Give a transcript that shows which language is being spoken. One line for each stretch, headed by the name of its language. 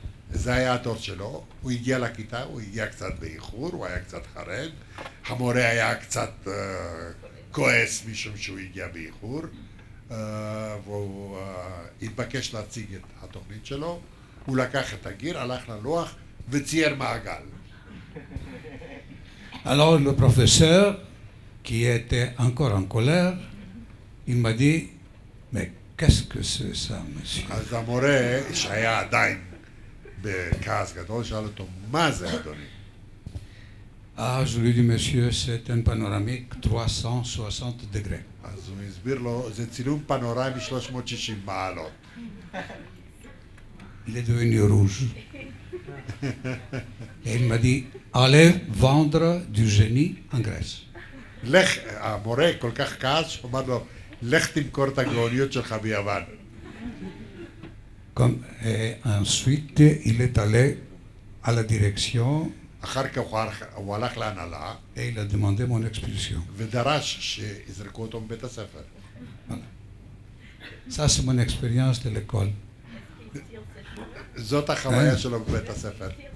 Hebrew: זה היה התור שלו, הוא הגיע לכיתה, הוא הגיע קצת באיחור, הוא היה קצת חרד, המורה היה קצת כועס משום שהוא הגיע באיחור, והוא התבקש להציג את התוכנית שלו, הוא לקח את הגיר, הלך ללוח וצייר מעגל.
French: Alors le professeur, qui était encore en colère, il m'a dit, mais qu'est-ce que c'est ça, monsieur?
Hebrew: אז המורה, שהיה עדיין בכעס גדול, שאל אותו, מה זה אדוני?
French: Ah, je lui ai dit, monsieur, c'est un panoramique 360 degrés.
Hebrew: אז הוא הסביר לו, זה צילום פנורמי 360 מעלות.
French: Il est devenu rouge. Et il m'a dit, allez vendre du génie en Grèce.
Hebrew: לך, המורה כל כך כעס, שאומר לו, לך תמכור את הגאוניות שלך ביוון.
French: Et ensuite, il est allé à la direction
Hebrew: אחר כך הוא הלך להנהלה,
French: et il a demandé mon expulsion.
Hebrew: ודרש שיזרקו אותו מבית הספר.
French: Ça, c'est mon expérience de l'école.
Hebrew: זאת החוויה שלו בבית הספר.